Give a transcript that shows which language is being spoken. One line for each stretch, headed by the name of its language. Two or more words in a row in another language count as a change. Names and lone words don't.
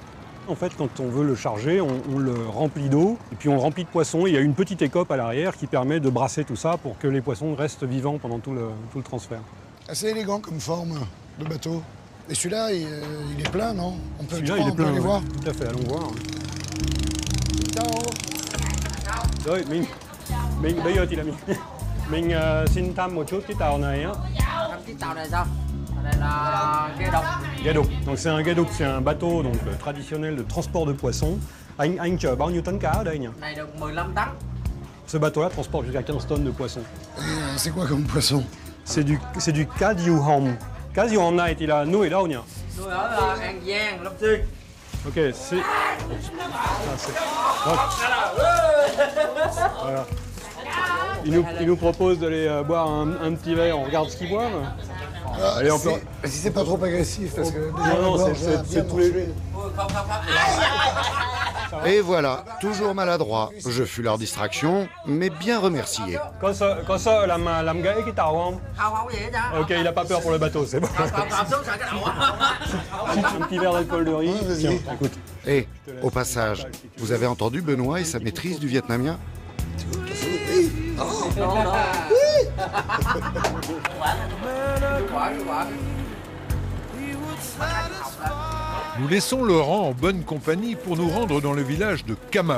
French: En fait, quand on veut le charger, on le remplit d'eau et puis on le remplit de poissons. Il y a une petite écope à l'arrière qui permet de brasser tout ça pour que les poissons restent vivants pendant tout le transfert. Assez élégant comme forme de bateau. Et celui-là, il est plein, non? On peut Celui-là, il est plein, aller voir. Tout à fait, allons voir.
Vietnamese: Rồi, bây giờ thì là mình xin thăm một chút cái tàu này á. Cái tàu này sao? Đây là ghe đục. Ghe đục.
French: Donc c'est un
Vietnamese: ghe đục,
French: c'est un bateau donc traditionnel de transport de poissons.
Vietnamese: Anh chở bao nhiêu tấn cá ở đây nhỉ? Này được 15 tấn.
French: Ce bateau-là transporte jusqu'à 15 tonnes de poissons. C'est quoi comme poisson? C'est du
Vietnamese: cá diều hồng. Cá diều hồng này thì là nuôi ở đâu nhỉ? Nuôi ở An Giang, Long Xuyên.
French: Ok, c'est... Voilà. Il nous propose d'aller boire un petit verre, on regarde ce qu'ils boivent. Allez, on peut... Si c'est pas trop agressif, parce que... Non, c'est tous les... Et voilà, toujours maladroit. Je fus leur distraction, mais bien remercié.
Vietnamese: Có sợ làm gãy cái tàu không? Không vậy đó.
French: Ok, il n'a pas peur pour le bateau, c'est bon. Un petit verre d'alcool de riz. Tiens, écoute. Et, au passage, vous avez entendu Benoît et sa maîtrise du vietnamien? Nous laissons Laurent en bonne compagnie pour nous rendre dans le village de Camao.